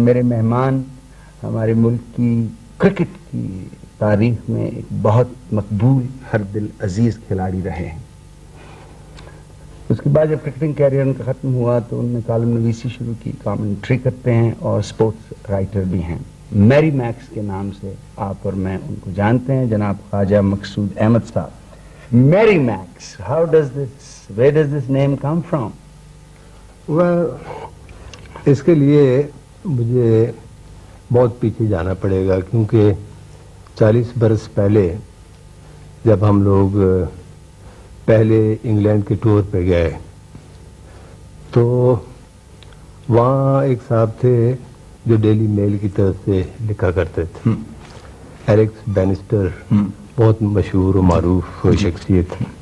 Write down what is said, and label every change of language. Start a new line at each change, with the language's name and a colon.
Urdu: میرے مہمان ہمارے ملک کی کرکٹ کی تاریخ میں ایک بہت مقبول ہر دل عزیز کھلاڑی رہے ہیں. اس کے بعد جب کرکٹنگ کیریئر ان کا ختم ہوا تو انہوں نے کالم نویسی شروع کی, کامنٹری کرتے ہیں اور سپورٹس رائٹر بھی ہیں. میری میکس کے نام سے آپ اور میں ان کو جانتے ہیں, جناب خواجہ مقصود احمد صاحب.
English: Mary Max, where does this name come from?
Urdu: اس کے لیے مجھے بہت پیچھے جانا پڑے گا, کیونکہ 40 برس پہلے جب ہم لوگ پہلے انگلینڈ کے ٹور پہ گئے تو وہاں ایک صاحب تھے جو ڈیلی میل کی طرف سے لکھا کرتے تھے, ایلکس بینسٹر, بہت مشہور و معروف شخصیت.